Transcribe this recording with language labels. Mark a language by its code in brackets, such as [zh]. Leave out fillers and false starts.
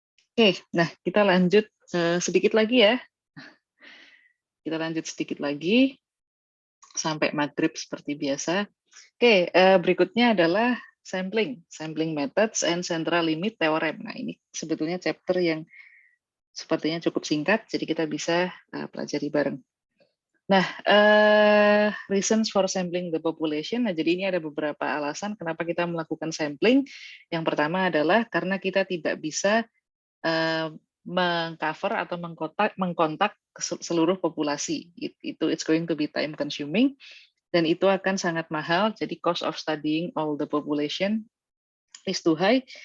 [id] Oke, nah kita lanjut sedikit lagi ya. Kita lanjut sedikit lagi sampai maghrib seperti biasa. Oke, berikutnya adalah [en] sampling methods and central limit theorem. [id] Nah ini sebetulnya chapter yang sepertinya cukup singkat, jadi kita bisa pelajari bareng. [en] Nah, reasons for sampling the population. [id] Nah, jadi ini ada beberapa alasan kenapa kita melakukan sampling. Yang pertama adalah karena kita tidak bisa mengcover atau mengkontak seluruh populasi. [en] It's going to be time consuming [id] dan itu akan sangat mahal. [en] Jadi cost of studying all the population is too high.